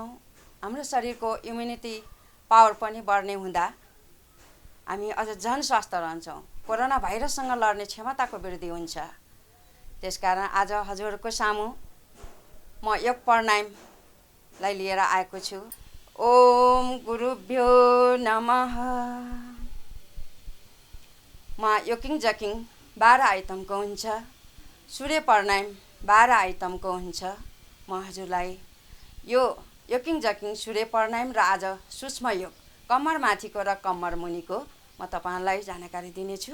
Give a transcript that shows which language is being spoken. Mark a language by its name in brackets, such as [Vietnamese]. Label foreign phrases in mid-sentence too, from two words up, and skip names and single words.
[Nepali] हाम्रो शरीरको [English] immunity power [Nepali] पनि बढ्ने हुँदा हामी अझ झन स्वस्थ रहन्छौँ। कोरोना भाइरससँग लड्ने क्षमताको वृद्धि हुन्छ। त्यसकारण आज हजुरहरूको सामु म योग प्राणायामलाई लिएर आएको छु। [Sanskrit] ओम गुरुभ्यो नमः। [Nepali] म योकिङ जकिङ 12 आइटमको हुन्छ। सूर्य प्राणायाम 12 आइटमको हुन्छ। म हजुरलाई यो योकिङ जकिङ सूर्य प्राणायाम र आज सूक्ष्म योग कम्मर माथिको र कम्मर मुनिको म तपाईहरुलाई जानकारी दिनेछु।